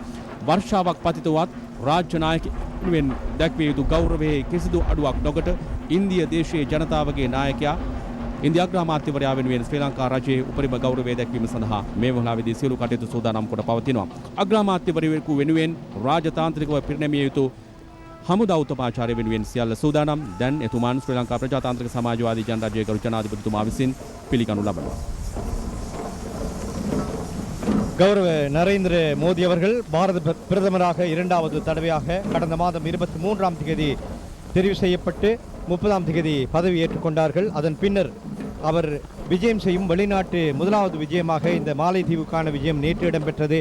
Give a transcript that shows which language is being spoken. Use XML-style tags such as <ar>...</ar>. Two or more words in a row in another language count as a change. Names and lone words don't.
<si>වර්ෂාවක් පතිතවත් රාජ්‍ය නායකයන් දැක්විය යුතු ගෞරවයේ කිසිදු අඩුවක් නොකොට ඉන්දිය දේශීය ජනතාවගේ නායකයා ඉන්දියා අග්‍රාමාත්‍යවරයා වෙනුවෙන් ශ්‍රී ලංකා රජයේ උපරිම ගෞරවය දැක්වීම සඳහා මේ වහලාවේදී සියලු කටයුතු සූදානම් කොට පවතිනවා. අග්‍රාමාත්‍යවරයෙකු වෙනුවෙන් රාජතාන්ත්‍රිකව පිරිනැමිය යුතු හමුදා උපාචාර්ය වෙනුවෙන් සියල්ල සූදානම්. දැන් එතුමන් ශ්‍රී ලංකා ප්‍රජාතාන්ත්‍රික සමාජවාදී ජනරජයේ ගරු ජනාධිපතිතුමා විසින් පිළිගනු ලබනවා.</si> <ta>கௌரவ நரேந்திர மோடி அவர்கள் பாரத பிரதமராக இரண்டாவது தடவையாக கடந்த மாதம் 23ஆம் தேதி தெரிவு செய்யப்பட்டு 30ஆம் தேதி பதவி ஏற்றுக்கொண்டார்கள். அதன் பின்னர் அவர் விஜயம் செய்யும் வெளிநாட்டு முதலாவது விஜயமாக இந்த மாலைதீவுக்கான விஜயம் நேற்று இடம்பெற்றது.</ta>